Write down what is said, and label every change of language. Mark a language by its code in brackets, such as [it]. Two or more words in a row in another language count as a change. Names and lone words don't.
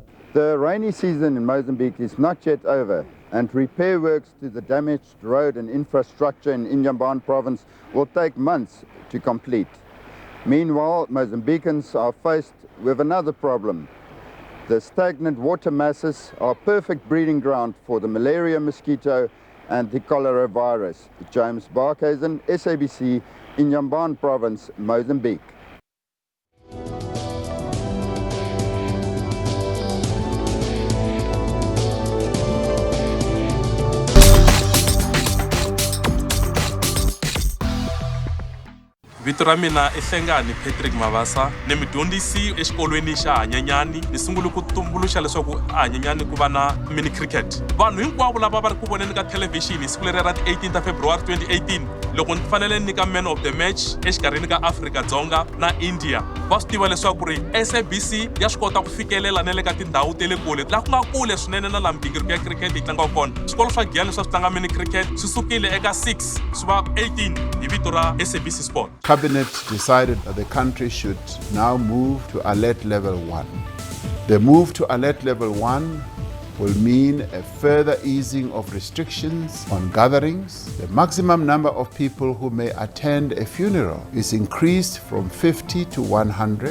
[en] The rainy season in Mozambique is not yet over, and repair works to the damaged road and infrastructure in Inhambane province will take months to complete. Meanwhile, Mozambicans are faced with another problem. The stagnant water masses are a perfect breeding ground for the malaria mosquito and the cholera virus. James Barkhuizen, SABC, Inhambane province, Mozambique. [ts] Vito ra mina I Hlengani Patrick Mavasa ni mudyondzisi exikolweni xa Hanyanyani ni sungule ku tumbuluxa leswaku Hanyanyani ku va na [en] mini cricket. [ts] Vanhu hinkwavo lava va ri ku voneni ka television hi siku leri ra 18 February 2018 loko ni fanele nika [en] man of the match [ts] exikarhini ka Afrika-Dzonga na India va swi tiva leswaku ri SABC ya swi kota ku fikelela na le ka tindhawu tele kule laha ku nga kule swinene na laha migingiriko ya cricket yi tlanga kona. Swikolo swa Giyani swa swi tlanga [en] mini cricket [ts] swi sukile eka 6 swi va 18 hi vito ra SABC Sport. [en] Cabinet decided that the country should now move to alert level 1. The move to alert level 1 will mean a further easing of restrictions on gatherings. The maximum number of people who may attend a funeral is increased from 50 to 100.